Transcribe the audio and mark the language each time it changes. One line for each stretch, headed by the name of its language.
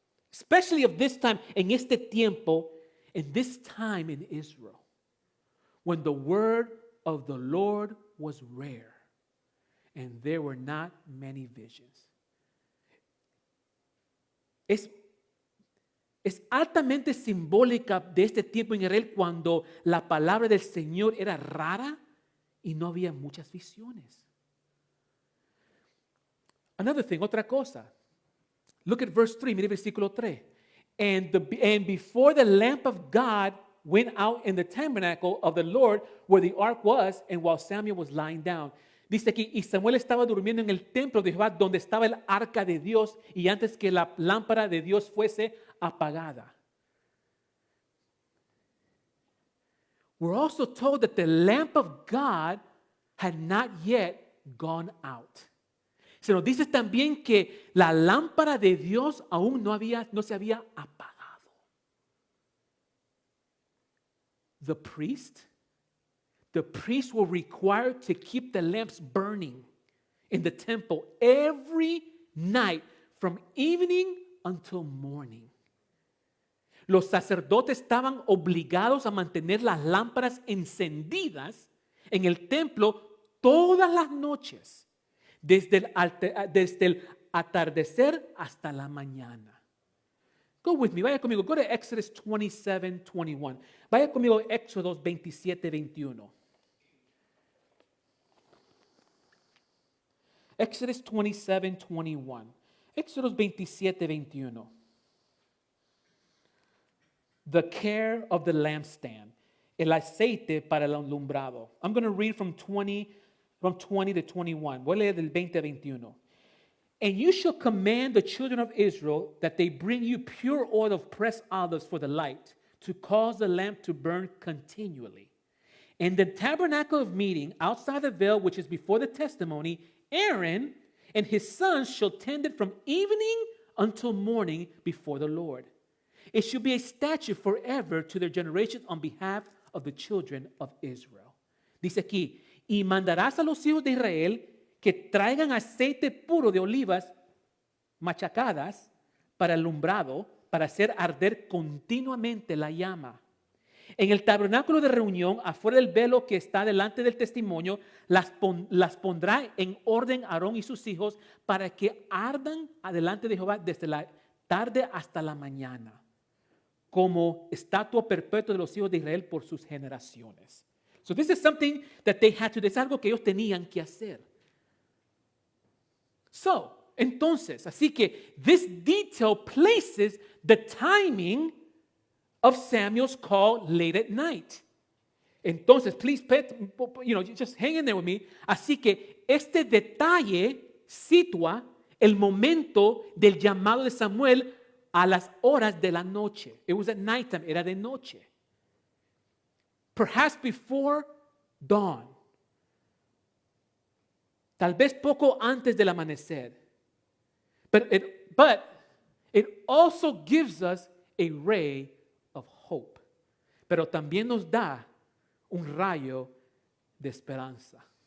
English: Especially of this time,
Spanish: en este tiempo,
English: in this time in Israel, when the word of the Lord was rare and there were not many visions.
Spanish: Es altamente simbólica de este tiempo en Israel cuando la palabra del Señor era rara y no había muchas visiones.
English: Another thing,
Spanish: otra cosa.
English: Look at verse 3,
Spanish: mire versículo 3.
English: And before the lamp of God went out in the tabernacle of the Lord where the ark was, and while Samuel was lying down.
Spanish: Dice aquí, y Samuel estaba durmiendo en el templo de Jehová donde estaba el arca de Dios y antes que la lámpara de Dios fuese apagada.
English: We're also told that the lamp of God had not yet gone out.
Spanish: Se nos dice también que la lámpara de Dios aún no se había apagado.
English: The priests were required to keep the lamps burning in the temple every night from evening until morning.
Spanish: Los sacerdotes estaban obligados a mantener las lámparas encendidas en el templo todas las noches, desde el atardecer hasta la mañana.
English: Go with me,
Spanish: vaya conmigo.
English: Go to Exodus 27:21.
Spanish: Vaya conmigo a Éxodo 27:21.
English: Exodus 27:21.
Spanish: Éxodo 27:21.
English: The care of the lampstand.
Spanish: El aceite para el alumbrado.
English: I'm going to read from 20 to 21.
Spanish: Voy a leer del 20 a 21.
English: And you shall command the children of Israel that they bring you pure oil of pressed olives for the light, to cause the lamp to burn continually. In the tabernacle of meeting, outside the veil which is before the testimony, Aaron and his sons shall tend it from evening until morning before the Lord. It should be a statute forever to their generations on behalf of the children of Israel.
Spanish: Dice aquí, y mandarás a los hijos de Israel que traigan aceite puro de olivas machacadas para el alumbrado, para hacer arder continuamente la llama. En el tabernáculo de reunión, afuera del velo que está delante del testimonio, las pondrá en orden Aarón y sus hijos para que ardan adelante de Jehová desde la tarde hasta la mañana, como estatua perpetua de los hijos de Israel por sus generaciones.
English: So this is something that they had to do.
Spanish: Es algo que ellos tenían que hacer.
English: So,
Spanish: entonces, así que
English: this detail places the timing of Samuel's call late at night. Entonces, please, just hang in there with me.
Spanish: Así que este detalle sitúa el momento del llamado de Samuel a las horas de la noche.
English: It was at nighttime,
Spanish: era de noche.
English: Perhaps before dawn.
Spanish: Tal vez poco antes del amanecer.
English: But it also gives us a ray of hope.
Spanish: Pero también nos da un rayo de esperanza.